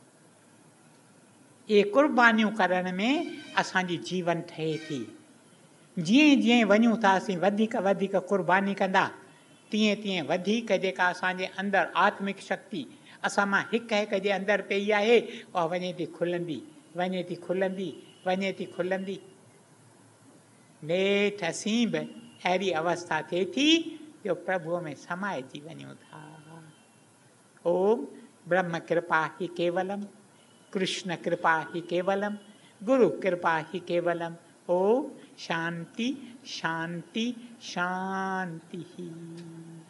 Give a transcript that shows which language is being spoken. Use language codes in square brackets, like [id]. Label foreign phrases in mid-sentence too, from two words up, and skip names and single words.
[sd] इहे क़ुर्बानियूं करण में असांजी जीवन ठहे थी जीअं जीअं वञूं था असीं वधीक वधीक क़ुर्बानी कंदा तीअं तीअं वधीक जेका असांजे अंदरि आत्मिक शक्ति असां मां हिक हिक जे अंदरि पई आहे उहा वञे थी खुलंदी वञे थी खुलंदी वञे थी खुलंदी नेठि असीं बि अहिड़ी अवस्था थिए थी जो प्रभुअ में समाइजी वञूं था [sa] ओम ब्रह्म कृपा ही केवलम कृष्ण कृपा ही केवलम गुरु कृपा ही केवलम ओम शांति शांति शांति।